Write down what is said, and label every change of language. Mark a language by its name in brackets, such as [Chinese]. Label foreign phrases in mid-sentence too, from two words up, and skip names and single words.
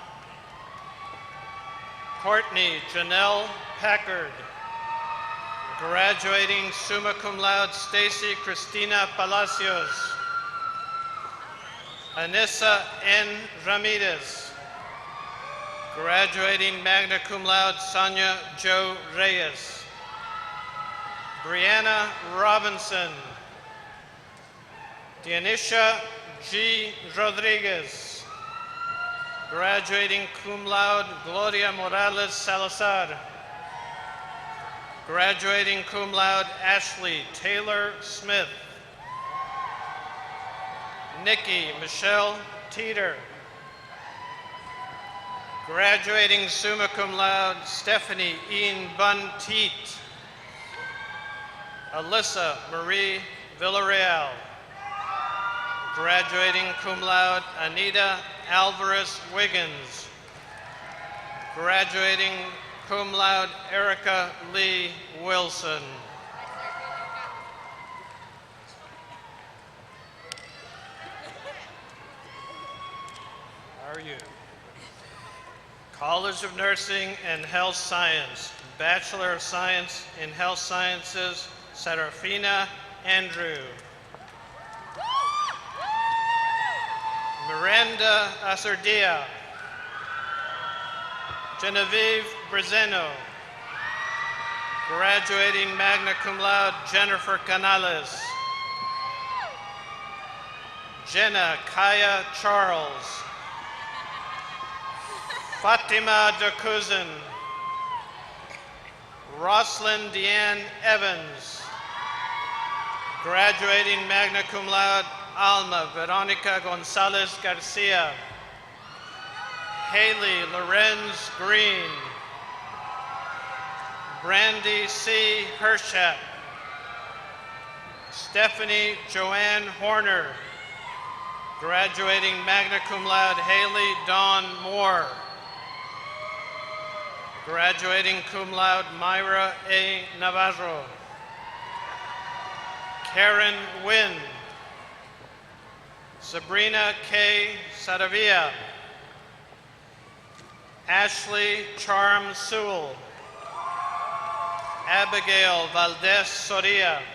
[English] Courtney Janelle Packard. Graduating [Latin] summa cum laude, [English] Stacy Cristina Palacios. Anissa N. Ramirez. Graduating [Latin] magna cum laude, [English] Sonia Jo Reyes. Brianna Robinson. Dianisha G. Rodriguez. Graduating [Latin] cum laude, [English] Gloria Morales Salazar. Graduating [Latin] cum laude, [English] Ashley Taylor Smith. Nikki Michelle Teeter. Graduating [Latin] summa cum laude, [English] Stephanie Ian Bun Teet. Alyssa Marie Villarreal. Graduating [Latin] cum laude, [English] Anita Alvarez Wiggins. Graduating [Latin] cum laude, [English] Erica Lee Wilson. How are you? College of Nursing and Health Science, Bachelor of Science in Health Sciences, Serafina Andrew. Miranda Azurdia. Genevieve Brizeno. Graduating [Latin] magna cum laude, [English] Jennifer Canales. Jenna Kaya Charles. Fatima DeCousin. Roslyn Deanne Evans. Graduating [Latin] magna cum laude, [English] Alma Veronica Gonzalez Garcia. Haley Lorenz Green. Brandy C. Hershap. Stephanie Joanne Horner. Graduating [Latin] magna cum laude, [English] Haley Dawn Moore. Graduating [Latin] cum laude, [English] Myra A. Navarro. Karen Wynn. Sabrina K. Saravia. Ashley Charm Sewell. Abigail Valdez Soria.